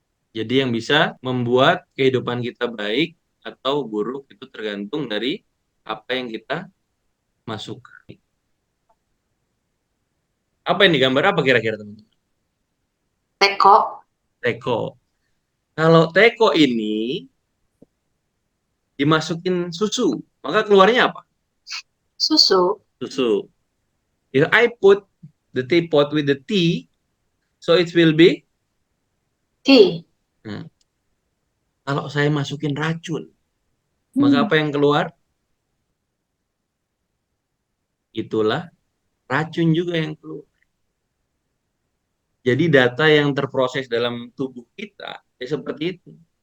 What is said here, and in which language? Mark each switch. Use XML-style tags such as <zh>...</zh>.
<id>Jadi yang bisa membuat kehidupan kita baik atau buruk itu tergantung dari apa yang kita masukkan. Apa ini gambar apa kira-kira, teman-teman? Teko. Teko. Kalau teko ini dimasukin susu, maka keluarnya apa? Susu. Susu.</id> <en>If I put the teapot with the tea, so it will be. Tea.</en> <id>Nah, kalau saya masukin racun, maka apa yang keluar? Itulah racun juga yang keluar. Jadi data yang terproses dalam tubuh kita ya seperti itu.</id>